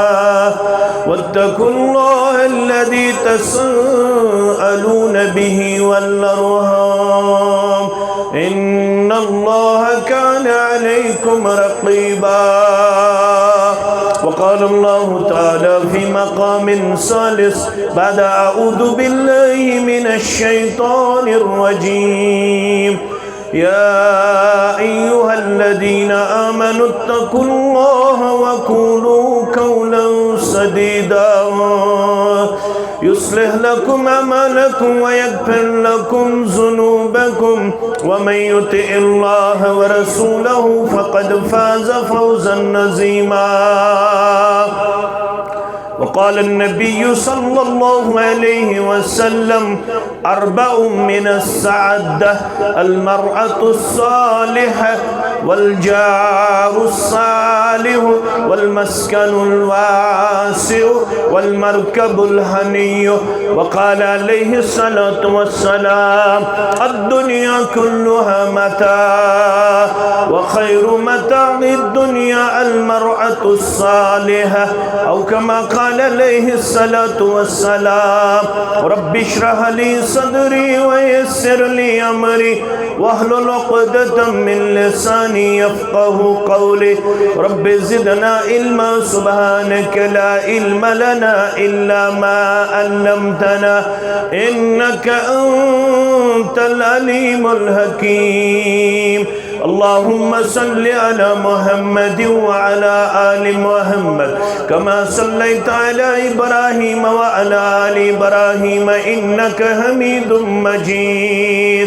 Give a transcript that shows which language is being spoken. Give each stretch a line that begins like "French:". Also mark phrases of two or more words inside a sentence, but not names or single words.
Arabic: واتقوا الله الذي تساءلون به والأرحام إن الله كان عليكم رقيبا. وقال الله تعالى في مقام ثالث بعد أعوذ بالله من الشيطان الرجيم يا أيها الذين آمنوا اتقوا الله وقولوا قولا سديدا يصلح لكم أعمالكم ويغفر لكم ذنوبكم ومن يطع الله ورسوله فقد فاز فوزا عظيما. وقال النبي صلى الله عليه وسلم أربع من السعادة المرأة الصالحة والجار الصالح والمسكن الواسع والمركب الهنيء. وقال عليه الصلاة والسلام الدنيا كلها متاع وخير متاع الدنيا المرأة الصالحة أو كما قال عليه الصلاة والسلام. رب اشرح لي صدري ويسر لي أمري واحلل عقدة من لساني يفقهوا قولي. رب زدنا علما سبحانك لا علم لنا إلا ما علمتنا إنك أنت العليم الحكيم. اللهم صل على محمد وعلى آل محمد كما صليت على إبراهيم وعلى آل إبراهيم إنك حميد مجيد.